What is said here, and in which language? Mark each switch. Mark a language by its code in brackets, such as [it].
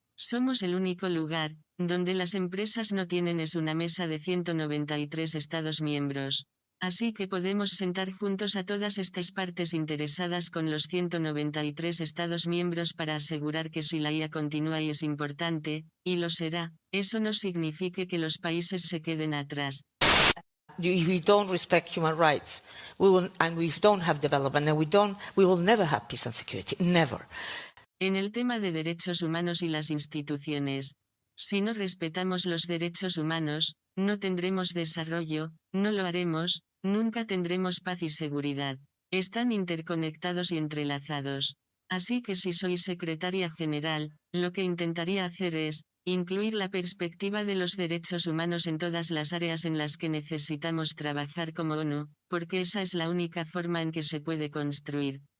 [es] Somos el único lugar donde las empresas no tienen una mesa de 193 Estados miembros. Así que podemos sentar juntos a todas estas partes interesadas con los 193 Estados miembros para asegurar que si la IA continúa y es importante, y lo será, eso no signifique que los países se queden atrás. [en] If we don't respect human rights, and we don't have development, and we will never have peace and security. Never. [es] En el tema de derechos humanos y las instituciones, si no respetamos los derechos humanos, no tendremos desarrollo, no lo haremos, nunca tendremos paz y seguridad. Están interconectados y entrelazados. Así que si soy secretaria general, lo que intentaría hacer es incluir la perspectiva de los derechos humanos en todas las áreas en las que necesitamos trabajar como ONU, porque esa es la única forma en que se puede construir.